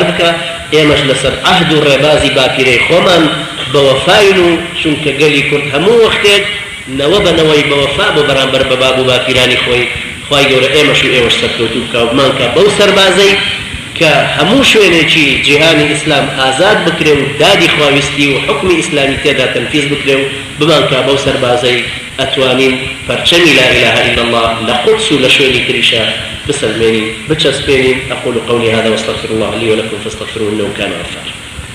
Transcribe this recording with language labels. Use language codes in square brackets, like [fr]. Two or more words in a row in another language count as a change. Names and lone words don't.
[ckb] بکە ئێمەش لەسەر عەهد و ڕێبازی باپیرەی خۆمان بەوەفاین و چونکە گەلی کورد هەموو وەختێک نەوە بەنەوەی بەوەفا بۆ بەرامبەر بە باب و باپیرانی خۆی خوای گەورە ئێمەش و ئێوەش سەرکەوتوو بکە و بمانکە بەو سەربازەی کە هەموو شوێنێکی جیهانی ئیسلام ئازاد بکرێ و دادی خواویستی و حکمی ئیسلامی تێدا تەنفیز بکرێ و بمانکە بەو سەربازەی ئەتوانین پەرچەمی [ar] لا إله إلا الله [ckb] لە قودس و لە شوێنی تریشە بسەلمێنین بچەسپێنین. [ar] أقول قولي هذا واستغفر الله لي ولكم فاستغفروه إنه كان غفارا.